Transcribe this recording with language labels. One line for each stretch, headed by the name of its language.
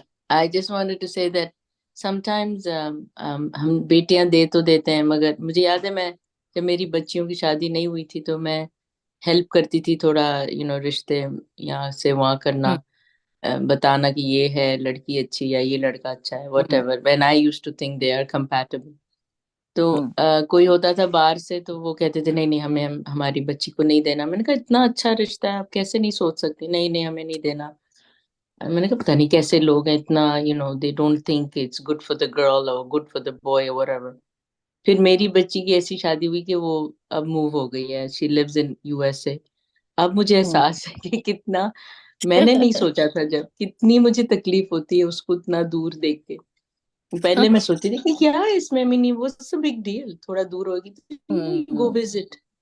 English: I just wanted to say that sometimes
Urdu: ہم بیٹیاں دے تو دیتے ہیں مگر مجھے یاد ہے میں جب میری بچیوں کی شادی نہیں ہوئی تھی تو میں ہیلپ کرتی تھی تھوڑا رشتے یہاں سے وہاں کرنا، بتانا کہ یہ ہے لڑکی اچھی یا یہ لڑکا اچھا ہے what ever
English: when I used to think they are compatible.
Urdu: تو کوئی ہوتا تھا باہر سے تو وہ کہتے تھے نہیں نہیں ہمیں ہماری بچی کو نہیں دینا. میں نے کہا اتنا اچھا رشتہ ہے آپ کیسے نہیں سوچ سکتے؟ نہیں نہیں ہمیں نہیں دینا. میں نے کہا پتہ نہیں کیسے لوگ ہیں اتنا
English: they don't think it's good for the girl or good for the boy or whatever.
Urdu: پھر میری بچی کی ایسی شادی ہوئی کہ وہ اب موو ہو گئی ہے.
English: she lives in USA.
Urdu: اب مجھے احساس ہے کہ کتنا میں نے نہیں سوچا تھا جب کتنی مجھے تکلیف ہوتی ہے اس کو اتنا دور دیکھ کے. پہلے میں سوچتی تھی کہ کیا ہے اس میں نہیں
English: what's the big deal
Urdu: تھوڑا دور ہوگی تو
English: go visit.